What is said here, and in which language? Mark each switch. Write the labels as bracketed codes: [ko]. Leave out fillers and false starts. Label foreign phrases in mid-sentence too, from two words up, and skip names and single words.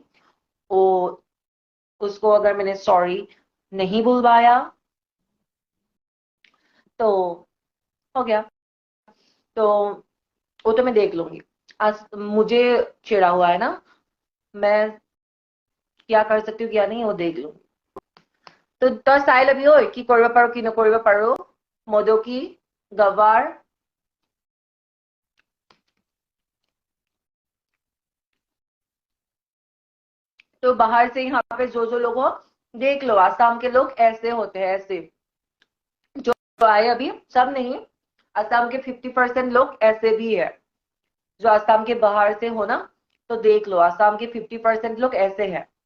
[hi] वो उसको अगर मैंने सॉरी नहीं बुलवाया तो हो गया, तो वो तो मैं देख लूंगी। आज मुझे चिढ़ा हुआ है ना, मैं क्या कर सकती हूँ क्या नहीं वो देख लूंगी। [as] তো তই চাই লবি ঐ কি কৰিব পাৰো কি নকৰিব পাৰো, মদকি गवार। [hi] तो बाहर से यहाँ पे जो लोग हो, देख लो आसाम के लोग ऐसे होते हैं, ऐसे जो आए अभी सब नहीं, असम के 50% लोग ऐसे भी है, जो असम के बाहर से हो ना, तो देख लो असम के 50% लोग ऐसे हैं।